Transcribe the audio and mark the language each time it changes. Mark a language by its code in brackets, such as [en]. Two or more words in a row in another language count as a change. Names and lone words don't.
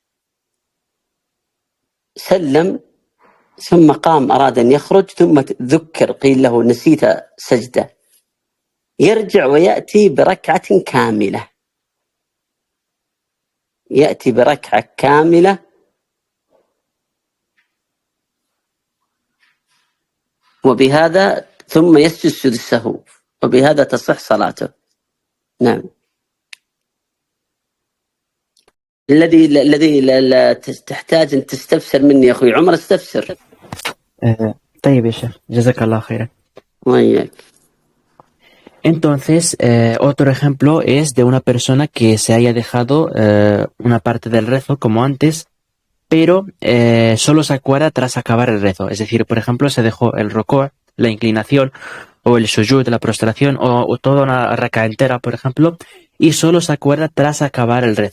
[ar] سلم ثم قام أراد أن يخرج ثم ذكر قيل له نسيت سجدة، يرجع ويأتي بركعة كاملة، يأتي بركعة كاملة وبهذا ثم يسجد سجود السهو وبهذا تصح صلاته. نعم. الذي لا تحتاج أن تستفسر مني يا أخوي عمر، استفسر. طيب يا شيخ, جزاك الله خيرا. وياك. [es] Entonces, otro ejemplo es de una persona que se haya dejado una parte del rezo como antes, pero solo se acuerda tras acabar el rezo. Es decir, por ejemplo, se dejó el rukú', la inclinación, o el sujud, la prostración, o toda una raka entera, por ejemplo, y solo se acuerda tras acabar el rezo.